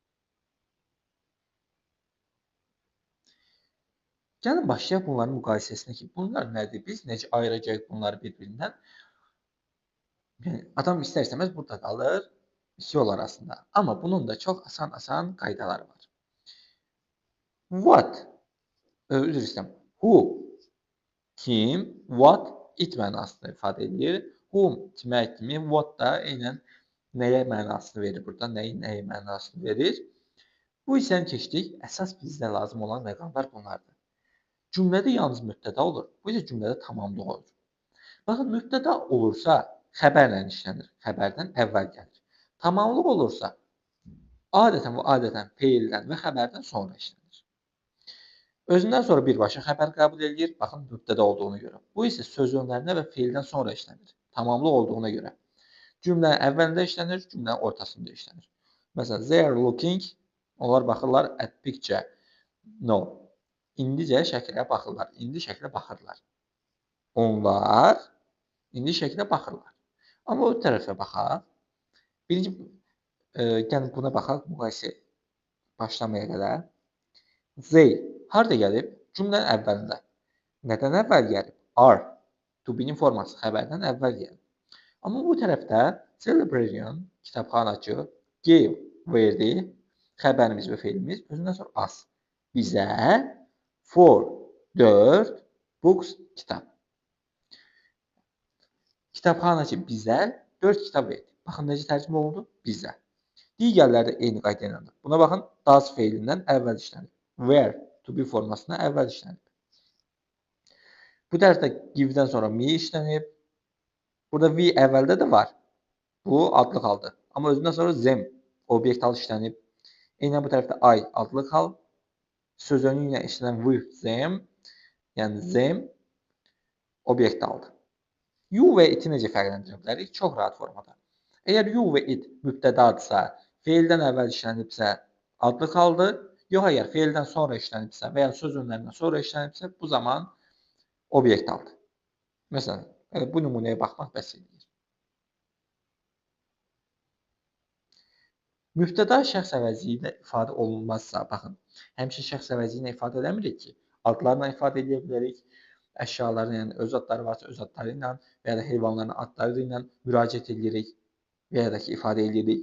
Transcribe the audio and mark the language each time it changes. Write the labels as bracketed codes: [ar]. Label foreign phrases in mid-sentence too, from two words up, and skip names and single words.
[az] Gəlin başlayaq bunların müqayisəsinə ki, bunlar nədir? Biz necə ayıracağıq bunları bir-birindən? Yəni, adam istər-istəməz burada qalır yol arasında. Amma bunun da çox asan qaydaları var. What, üzr istəyirəm, who, kim, what, it mənasını ifadə edir. Whom demək kimi, what da eynən nəyə mənasını verir burada, nəyə mənasını verir. Bu hissəni keçdik. Əsas bizdə lazım olan məqamlar bunlardır. Cümlədə yalnız mübtəda olur. Bu isə cümlədə tamamlıq olur. Baxın, mübtəda olursa xəbərlə işlənir. Xəbərdən əvvəl gəlir. Tamamlıq olursa adətən feildən və xəbərdən sonra işlənir. Özündən sonra birbaşa xəbər qəbul edir. Baxın, mübtəda olduğuna görə. Bu isə söz önlərinə və feildən sonra işlənir. Tamamlıq olduğuna görə. Cümlənin əvvəlində işlənir, cümlənin ortasında işlənir. Məsələn, [en] they are looking, [az] onlar baxırlar [en] at picture. No. [az] İndicə şəklə baxırlar. İndi şəklə baxırlar. Onlar indi şəklə baxırlar. Amma o tərəfə baxaq. Birinci, gəlin buna baxaq, müqayisə başlamaya qədər. They harda gəlib? Cümlənin əvvəlində. Nədən əvvəl gəlib? Are. [en] To be- [az] nin forması xəbərdən əvvəl gəlib. Amma bu tərəfdə celebration, kitabxanaçı, gave, verdi, xəbərimiz və feilimiz, özündən sonra as. Bizə, [en] for, 4, books, [az] kitab. Kitabxanaçı bizə 4 kitab verdi. Baxın, necə tərcümə olundu? Bizə. Digərləri də eyni qayda ilə. Buna baxın, does feilindən əvvəl işlənib. Where, [en] to be [az] formasına əvvəl işlənib. Bu tərəfdə give-dən sonra me işlənib. Burada we əvvəldə də var. Bu adlıq haldır. Amma özündən sonra them, obyekt hal işlənib. Eynən bu tərəfdə I, adlıq hal. Söz önü ilə işlənən [en] with them, [az] yəni them, obyekt haldır. You və it-i necə fərqləndirə bilərik? Çox rahat formada. Əgər you və it mübtədadırsa, feildən əvvəl işlənibsə, adlıq haldır. Yox, əgər feildən sonra işlənibsə və ya söz önlərindən sonra işlənibsə, bu zaman obyekt haldır. Məsələn, bu nümunəyə baxmaq bəs edir. Mübtəda şəxs əvəzliyi ilə ifadə olunmazsa, baxın, həmişə şəxs əvəzliyi ilə ifadə eləmirik ki, adlarla ifadə edə bilərik, əşyaların, yəni öz adları varsa öz adları ilə və ya da heyvanların adları ilə müraciət edirik və ya da ki, ifadə edirik.